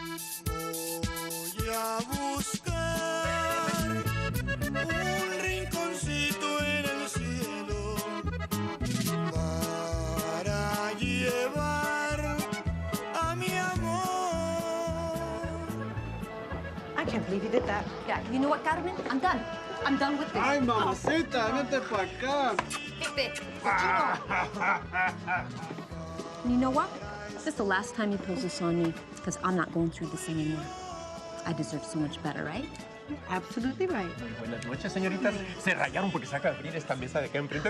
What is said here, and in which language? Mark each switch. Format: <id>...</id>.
<es>Voy a buscar un rinconcito en el cielo para llevar a mi amor.</es> <en>I can't believe you did that. Yeah, you know what, Carmen? I'm done. I'm done with this.</en> <es>Ay, mamacita, vente pa' acá.</es> <en>Pepe, you know what? This is the last time he pulls this on me, because I'm not going through this anymore. I deserve so much better, right? Absolutely right.</en> <es>Muy buenas noches, señoritas. Se rayaron porque se acaba de abrir esta mesa de acá enfrente.</es>